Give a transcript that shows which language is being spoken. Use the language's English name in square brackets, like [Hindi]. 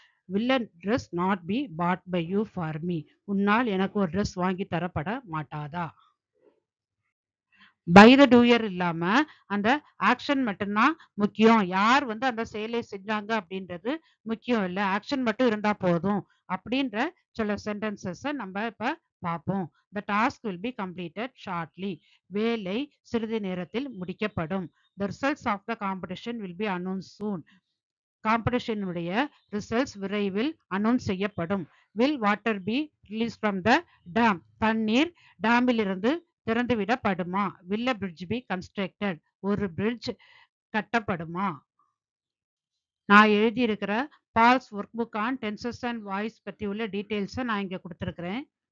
[English] Will a dress not be bought by you for me? [Tamil] உன்னால் எனக்கு ஒரு dress வாங்கி தரப்பட மாட்டாதா? பை த டூயர் இல்லாம அந்த ஆக்ஷன் மட்டும்தான் முக்கியம். யார் வந்து அந்த செயலை செஞ்சாங்க அப்படின்றது முக்கியம் இல்ல. ஆக்ஷன் மட்டும் இருந்தா போதும் அப்படின்ற சில சென்டென்சஸ நம்ம இப்ப பார்ப்போம். [English] The task will be completed shortly. [Tamil] வேலை சிறிது நேரத்தில் முடிக்கப்படும். [English] The results of the competition will be announced soon. [Tamil] காம்படிஷனுடைய results விரைவில் அனௌன்ஸ் செய்யப்படும். [English] Will water be release from the dam? [Tamil] தண்ணீர் டேமிலிருந்து திறந்துவிடப்படுமா? [English] Will a bridge be constructed? [Tamil] ஒரு பிரிட்ஜ் கட்டப்படுமா? நான் எழுதியிருக்கிற balls work book on tenses and voice பற்றி உள்ள டீட்டெயில்ஸை நான் இங்கே கொடுத்துருக்குறேன்.